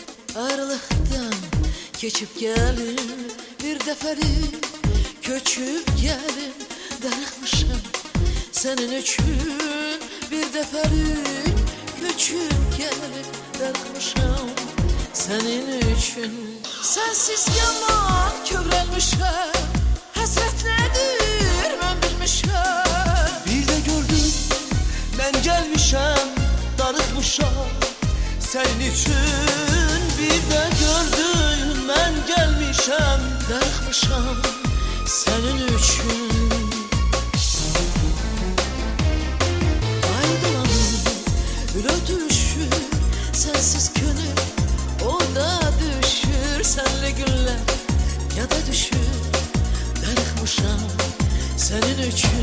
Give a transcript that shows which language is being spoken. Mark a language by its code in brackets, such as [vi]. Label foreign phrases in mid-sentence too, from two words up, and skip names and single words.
[az] Ayrılıktan keçip gelir bir dəfəlik köçüb gelir darıxmışam senin üçün bir dəfəlik köçüb gelir darıxmışam senin üçün sensiz yaman kövrəlmişəm həsrət nədir mən bilmişəm [tr] Bir de gördüm ben gelmişem darıkmışam senin için. Bir de gördüm ben gelmişem [az] darıxmışam senin üçün Aydılanım ül ötüşür sensiz könül o da düşür senli günler ya da düşür darıxmışam senin üçün